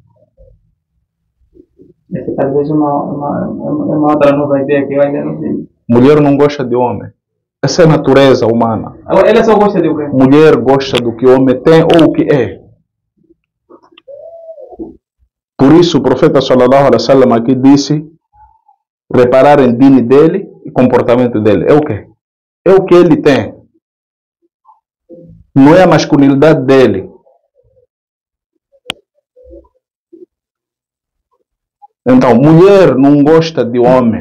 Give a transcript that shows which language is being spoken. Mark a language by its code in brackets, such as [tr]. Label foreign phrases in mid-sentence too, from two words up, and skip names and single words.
[pt] Essa talvez é uma outra nova ideia que eu ainda não sei. Mulher não gosta de homem. Essa é a natureza humana. Ela só gosta de o quê? Mulher gosta do que o homem tem ou o que é. Por isso o profeta [ar] صلى الله عليه وسلم [pt] aqui disse reparar em dine dele e comportamento dele. É o quê? É o que ele tem. Não é a masculinidade dele. Então, mulher não gosta de homem.